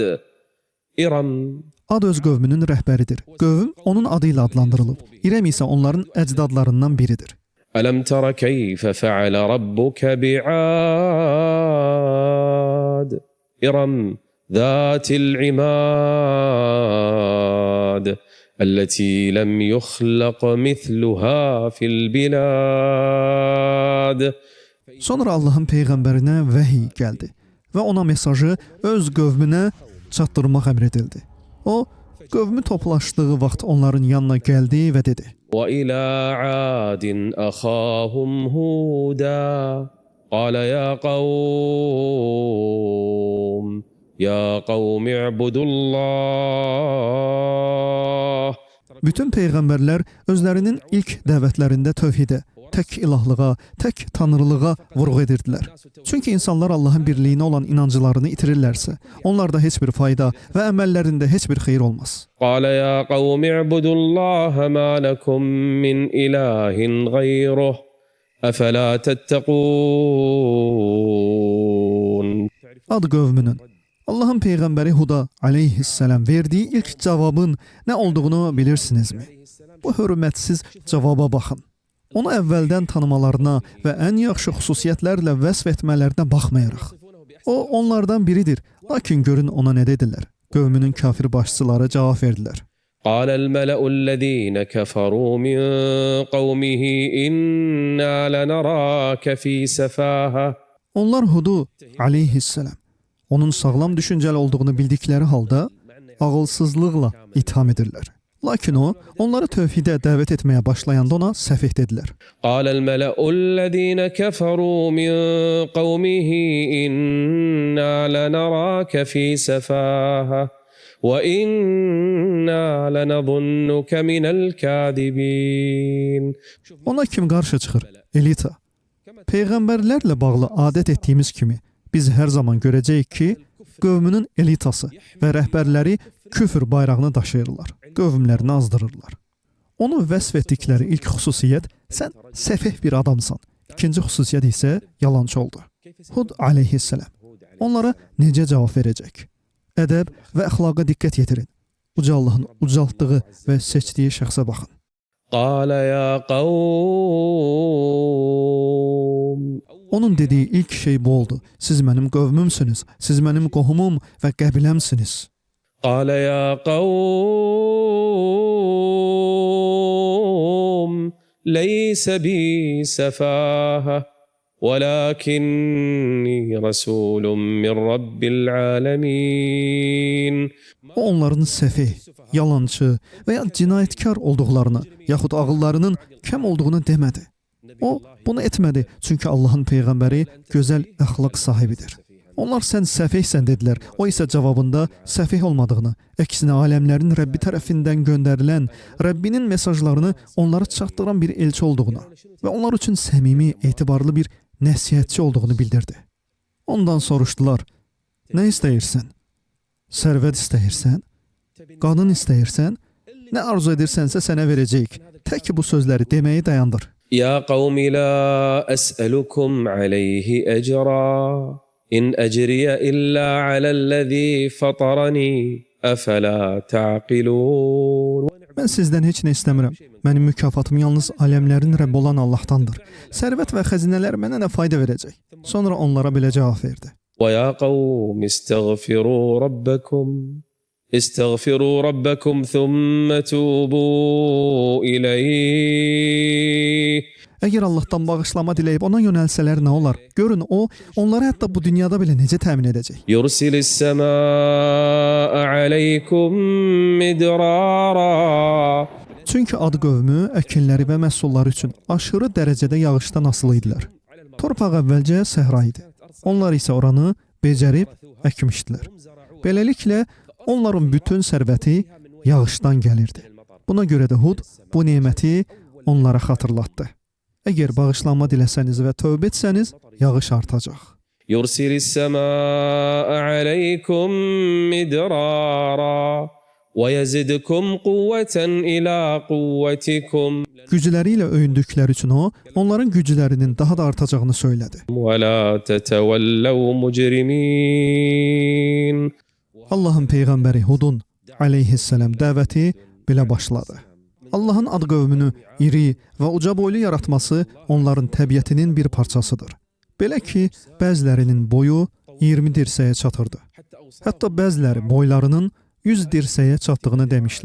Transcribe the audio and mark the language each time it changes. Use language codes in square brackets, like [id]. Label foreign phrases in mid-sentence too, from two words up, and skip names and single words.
[az] İrəm. Ad öz qövmünün rəhbəridir. Qövm onun adı ilə adlandırılıb. İrəm isə onların əcdadlarından biridir. [ar] ألم تر كيف فعل ربك بعاد. إرم ذات العماد. التي لم يخلق مثلها في البلاد. [az] Sonra Allahın peyğəmbərinə vəhiy gəldi və ona mesajı öz qövmünə çatdırmaq əmr edildi. O, qövmü toplaşdığı vaxt onların yanına gəldi və dedi: [ar] وَإِلَى عَادٍ أَخَاهُمْ هُودًا قَالَ يَا قَوْمِ اعْبُدُوا اللَّهَ. [az] Bütün peyğəmbərlər özlərinin ilk dəvətlərində tövhidə, tək ilahlığa, tək tanrılığa vurğu edirdilər. Çünki insanlar Allahın birliyinə olan inanclarını itirirlərsə, onlarda heç bir fayda və əməllərində heç bir xeyir olmaz. [ar] قال يا قوم اعبدوا الله ما لكم من إله غيره أفلا تتقون. [az] Ad qövmünün Allahın peyğəmbəri Huda aleyhissalam verdiyi ilk cavabın nə olduğunu bilirsinizmi? Bu hörmətsiz cavaba baxın. Onu əvvəldən tanımalarına və ən yaxşı xüsusiyyətlərlə vəsf etmələrinə baxmayaraq. O, onlardan biridir. Lakin görün ona nə dedilər? Qövmünün kafir başçıları cavab verdilər. [ar] قال الملأ الذين كفروا من قومه إنا لنراك في سفاهة. [az] Onlar Hudu aleyhissalam onun sağlam düşüncəli olduğunu bildikləri halda ağılsızlıqla itham edirlər. Lakin o, onları tövhidə dəvət etməyə başlayanda ona səfeh dedilər. [ar] قال الملأ الذين كفروا من قومه إنا لنراك في سفاهة وإنا لنظنك من الكاذبين. [az] Ona kim qarşı çıxır? Elita. Peyğəmbərlərlə bağlı adət etdiyimiz kimi biz hər zaman görəcəyik ki, qövmünün elitası və rəhbərləri küfür bayrağını daşıyırlar, qövmlərini azdırırlar. Onu vəsf etdikləri ilk xüsusiyyət sən səfeh bir adamsan. İkinci xüsusiyyət isə yalançı oldu. Hud aleyhissalam onlara necə cavab verəcək? Ədəb və əxlaqa diqqət yetirin. Uca Allahın ucaltdığı və seçdiyi şəxsə baxın. [ar] قال يا قوم. [az] Onun dediyi ilk şey bu oldu. Siz mənim qövmümsünüz, siz mənim qohumum və qəbiləmsiniz. [ar] قال يا قوم ليس بي سفاهة ولكني رسول من رب العالمين. [az] O onların səfeh, yalançı və ya cinayətkar olduqlarını, yaxud ağıllarının kəm olduğunu demədi. O, bunu etmədi, çünki Allahın peyğəmbəri gözəl əxlaq sahibidir. Onlar sən səfehsən dedilər. O isə cavabında səfeh olmadığını, əksinə aləmlərin Rəbbi tərəfindən göndərilən, Rəbbinin mesajlarını onlara çatdıran bir elçi olduğunu və onlar üçün səmimi, etibarlı bir nəsihətçi olduğunu bildirdi. Ondan soruşdular, nə istəyirsən? Sərvət istəyirsən? Qadın istəyirsən? Nə arzu edirsənsə sənə verəcəyik. Tək ki bu sözləri deməyi dayandır. [ar] يا قوم لا أسألكم عليه أجرا إن أجري إلا على الذي فطرني أفلا تعقلون. [az] Mən sizdən heç nə istəmirəm. Mənim mükafatım yalnız aləmlərin Rəbbi olan Allahdandır. Sərvət və xəzinələr mənə nə fayda verəcək? Sonra onlara belə cavab verdi. [ar] ويا قوم استغفروا ربكم ثم توبوا إليه. [az] Əgər Allahdan bağışlama diləyib ona yönəlsələr nə olar? Görün o, onları hətta bu dünyada belə necə təmin edəcək? [ar] يرسل السماء عليكم مدرارا. [az] Çünki ad qövmü əkinləri və məhsulları üçün aşırı dərəcədə yağışdan asılı idilər. Torpaq əvvəlcə səhra idi. Onlar isə oranı becərib əkmişdilər. Beləliklə, onların bütün sərvəti yağışdan gəlirdi. Buna görə də Hud bu neməti onlara xatırlatdı. Əgər bağışlanma diləsəniz və tövbə etsəniz, yağış artacaq. [ar] يرسل السماء عليكم مدرارا ويزدكم قوة إلى قوتكم. [az] Gücləri ilə öyündükləri üçün o, onların güclərinin daha da artacağını söylədi. [ar] ولا تتولوا مجرمين. [az] Allahın peyğəmbəri Hudun aleyhissalam dəvəti belə başladı. Allahın ad qövmünü iri və uca boylu yaratması onların təbiətinin bir parçasıdır. Belə ki, bəzilərinin boyu 20 dirsəyə çatırdı. Hətta bəziləri boylarının 100 dirsəyə çatdığını demişlər.